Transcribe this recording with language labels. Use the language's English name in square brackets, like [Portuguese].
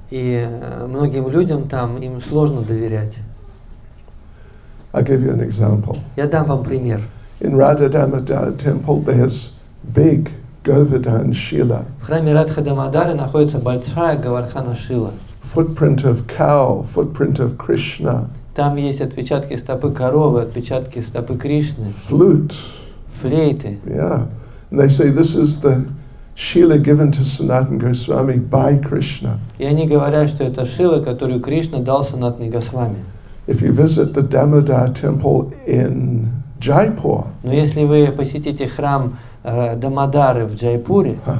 [Russian] И многим людям там, им сложно доверять. [English] I'll give you an example. [Russian] Я дам вам пример. [English] In Radha Damodar temple, there's big Govardhan Shila. [Russian] В храме Радха Дамодары находится большая Говардхана Шила. [English] Footprint of cow, footprint of Krishna. [Russian] Там есть отпечатки стопы коровы, отпечатки стопы Кришны, [English] Flute. [Russian] флейты. [English] Yeah. And they say this is the Shila given to Sanatana Goswami by Krishna. [Russian] И они говорят, что это Шила, которую Кришна дал Санатане Госвами. [English] If you visit the Damodar temple in Jaipur, [Russian] Но если вы посетите храм Дамодары в Джайпуре,